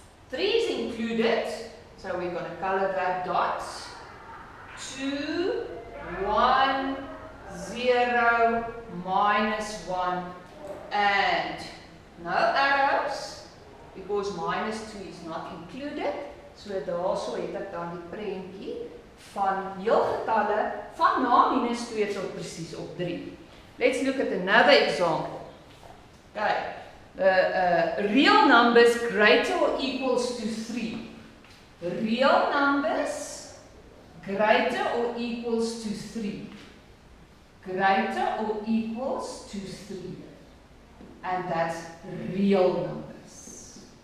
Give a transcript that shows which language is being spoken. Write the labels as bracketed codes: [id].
[en] 3 is included. So we're going to color that dot. 2, 1, 0, -1, and no arrows, because -2 is not included. [af] So daarso het ek dan die prentjie van heelgetalle van na -2 tot presies op 3. [en] Let's look at another example. Okay, real numbers greater or equals to 3. Real numbers greater or equals to 3. Greater or equals to 3. And that's real numbers.